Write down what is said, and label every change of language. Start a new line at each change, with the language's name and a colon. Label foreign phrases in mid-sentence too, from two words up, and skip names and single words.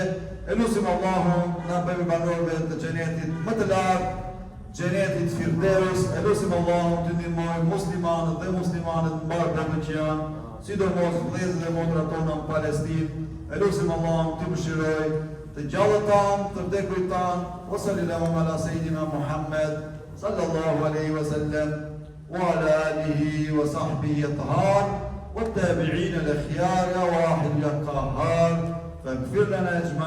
Albanian: E lutim Allahun na bëjë banorëve të xhenetit më të lartë, xhenetit Firdeus. E lutim Allahun të ndihmojë muslimanët dhe muslimanet mbar botën që janë, sidomos vëllezërit dhe motrat tona në Palestinë. E lutim Allahun të mëshirojë të gjallët tanë, të vdekurit tanë.
Arabic: وصلى الله على سيدنا محمد صلى الله عليه وسلم وعلى آله وصحبه الأطهار والتابعين الأخيار وأهل القهار فاغفر لنا أجمعين.